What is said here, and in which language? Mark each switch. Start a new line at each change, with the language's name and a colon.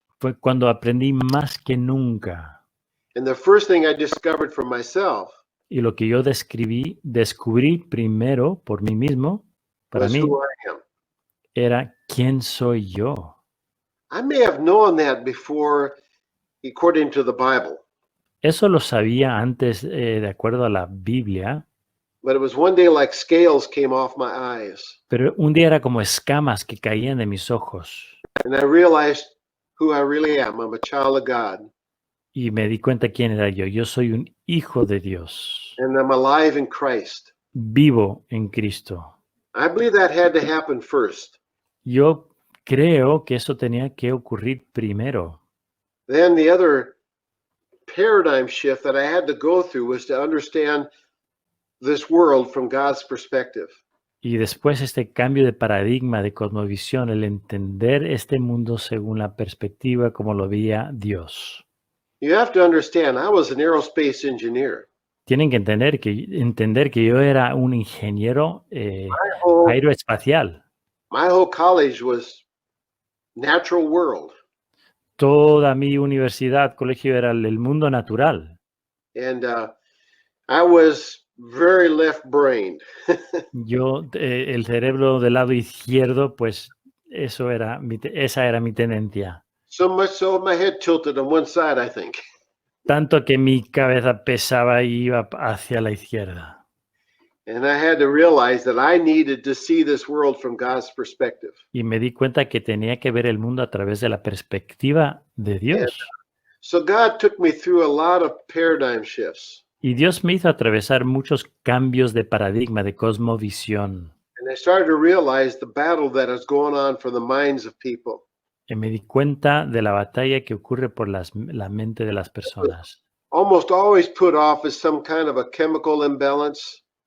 Spanish: fue cuando aprendí más que nunca.
English: And the first thing I discovered for myself
Spanish: Y lo que yo descubrí primero por mí mismo, para
English: was
Spanish: mí,
English: who I am.
Spanish: era quién soy yo.
English: I may have known that before, according to the Bible,
Spanish: Eso lo sabía antes, de acuerdo a la Biblia,
English: but it was one day like scales came off my eyes,
Spanish: pero un día era como escamas que caían de mis ojos.
English: and I realized who I really am. I'm a child of God,
Spanish: Y me di cuenta quién era yo. Yo soy un hijo de Dios,
English: and I'm alive in Christ.
Spanish: vivo en Cristo.
English: I believe that had to happen first.
Spanish: Yo creo que eso tenía que ocurrir primero.
English: Then the other paradigm shift that I had to go through was to understand this world from God's perspective.
Spanish: Y después este cambio de paradigma, de cosmovisión, el entender este mundo según la perspectiva como lo veía Dios.
English: You have to understand, I was an aerospace engineer.
Spanish: Tienen que entender que yo era un ingeniero
English: whole-
Spanish: aeroespacial.
English: My whole college was natural world.
Spanish: Toda mi universidad, colegio era el mundo natural.
English: And I was very left-brained.
Spanish: Yo, el cerebro del lado izquierdo, pues esa era mi tendencia.
English: So much so my head tilted on one side, I think.
Spanish: Tanto que mi cabeza pesaba y iba hacia la izquierda.
English: And I had to realize that I needed to see this world from God's perspective.
Spanish: Y me di cuenta que tenía que ver el mundo a través de la perspectiva de Dios.
English: So God took me through a lot of paradigm shifts.
Spanish: Y Dios me hizo atravesar muchos cambios de paradigma, de cosmovisión.
English: And I started to realize the battle that is going on for the minds of people.
Spanish: Y me di cuenta de la batalla que ocurre por la mente de las personas,
English: Almost always put off as some kind of a chemical imbalance.